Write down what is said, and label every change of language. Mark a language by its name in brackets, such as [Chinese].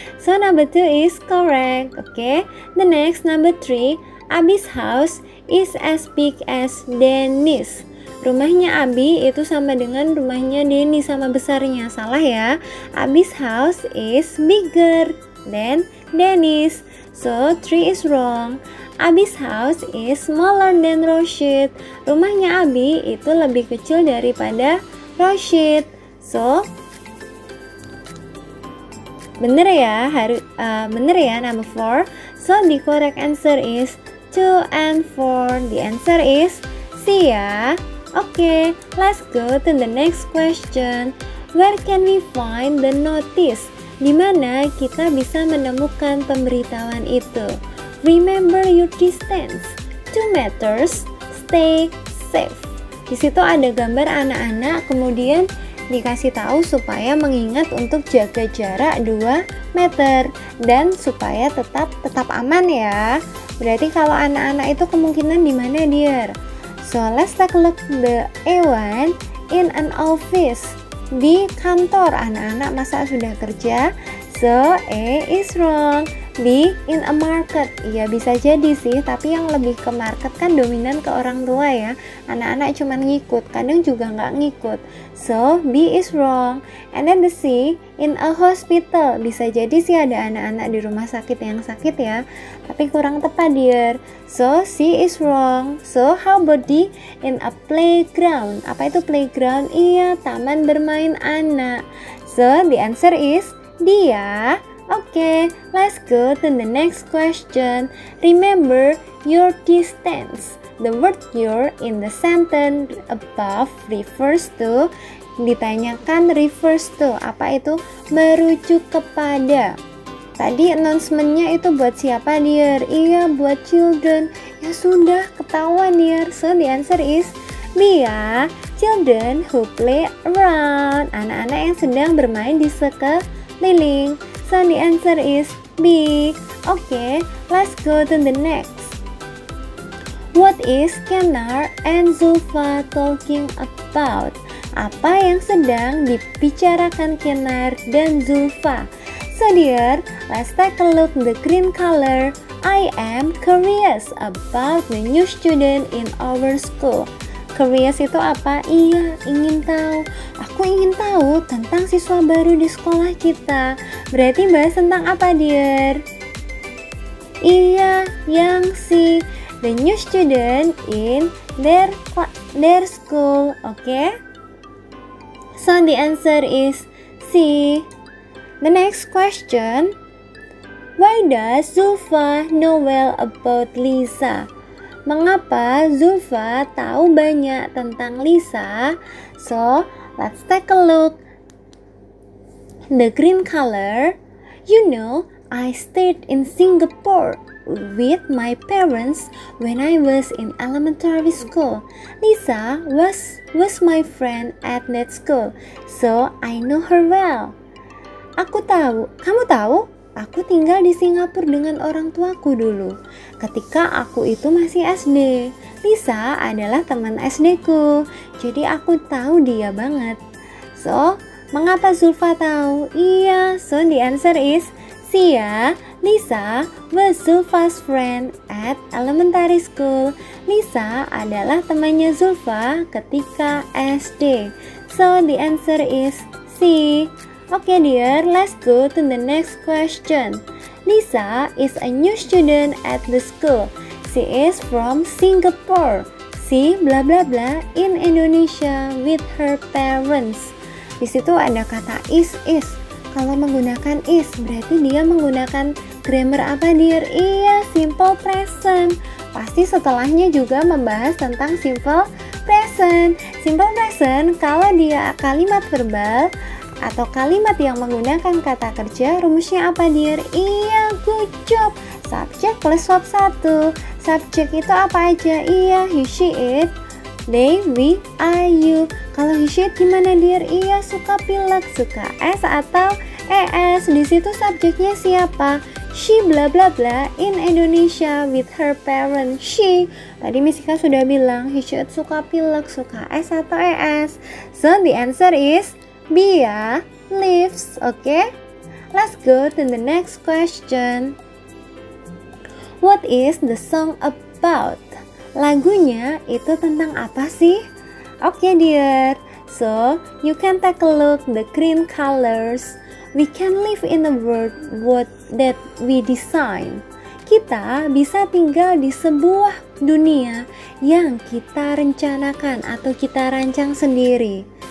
[English] So number 2 is correct. Okay. The next, number 3, Abi's house is as big as Denny's. [Indonesian] Rumahnya Abi itu sama dengan rumahnya Denny, sama besarnya. Salah ya. [English] Abi's house is bigger than Denny's. So 3 is wrong. Abi's house is smaller than Rosid. [Indonesian] Rumahnya Abi itu lebih kecil daripada Rosid. So bener ya, bener ya number 4. [English] So the correct answer is 2 and 4. The answer is C ya. Okay, let's go to the next question. Where can we find the notice? [Indonesian] Di mana kita bisa menemukan pemberitahuan itu? [English] Remember your distance. 2 meters. Stay safe. [Indonesian] Di situ ada gambar anak-anak, kemudian dikasih tahu supaya mengingat untuk jaga jarak 2 meter dan supaya tetap aman ya. Berarti kalau anak-anak itu kemungkinan di mana dear? [English] So let's take a look the A1 in an office. [Indonesian] Di kantor, anak-anak masa sudah kerja? [English] So A is wrong. B in a market. [Indonesian] Ya bisa jadi sih, tapi yang lebih ke market kan dominan ke orang tua ya. Anak-anak cuma ngikut, kadang juga nggak ngikut. [English] So B is wrong. And then the C in a hospital. [Indonesian] Bisa jadi sih ada anak-anak di rumah sakit yang sakit ya, tapi kurang tepat dear. [English] So C is wrong. So how about D in a playground? [Indonesian] Apa itu playground? Iya, taman bermain anak. [English] So the answer is D ya. Okay, let's go to the next question. Remember your distance. The word your in the sentence above refers to. [Indonesian] Ditanyakan refers to. Apa itu? Merujuk kepada. Tadi announcementnya itu buat siapa dear? Iya, buat children. Ya sudah, ketahuan dear. [English] So the answer is B ya. Children who play around. [Indonesian] Anak-anak yang sedang bermain di sekeliling. [English] So the answer is B. Okay, let's go to the next. What is Kenar and Zulfa talking about? [Indonesian] Apa yang sedang dibicarakan Kenar dan Zulfa? [English] So dear, let's take a look the green color. I am curious about the new student in our school. [Indonesian] Curious itu apa? Iya, ingin tahu. Aku ingin tahu tentang siswa baru di sekolah kita. Berarti bahas tentang apa, dear? Iya, yang si [English] the new student in their school. Okay? So the answer is C. The next question. Why does Zulfa know well about Lisa? [Indonesian] Mengapa Zulfa tahu banyak tentang Lisa? [English] So, let's take a look. The green color. You know, I stayed in Singapore with my parents when I was in elementary school. Lisa was my friend at that school, so I know her well. [Indonesian] Aku tahu, kamu tahu? Aku tinggal di Singapura dengan orang tuaku dulu. Ketika aku itu masih SD. Lisa adalah teman SD ku. Jadi aku tahu dia banget. So, Mengapa Zulfa tahu? Iya, [English] so the answer is C ya. Lisa was Zulfa's friend at elementary school. [Indonesian] Lisa adalah temannya Zulfa ketika SD. [English] So the answer is C. Okay dear, let's go to the next question. Lisa is a new student at the school. She is from Singapore. She bla bla bla in Indonesia with her parents. [Indonesian] Di situ ada kata is. Kalau menggunakan is, berarti dia menggunakan grammar apa dear? Iya, simple present. Pasti setelahnya juga membahas tentang simple present. Simple present kalau dia kalimat verbal atau kalimat yang menggunakan kata kerja, rumusnya apa dear? [English] Iya, good job. Subject plus verb 1. [Indonesian] Subject itu apa aja? [English] Iya, he, she, it, they, we, I, you. [Indonesian] Kalau he, she, it gimana dear? Iya, suka pilek, suka s atau es. Di situ subjeknya siapa? [English] She bla bla bla in Indonesia with her parents. She. [Indonesian] Tadi Miss Ika sudah bilang he, she, it suka pilek, suka es atau es. [English] So the answer is B ya, lives. Okay? Let's go to the next question. What is the song about? [Indonesian] Lagunya itu tentang apa sih? [English] Okay dear, so you can take a look the green colors. We can live in a world that we design. [Indonesian] Kita bisa tinggal di sebuah dunia yang kita rencanakan atau kita rancang sendiri.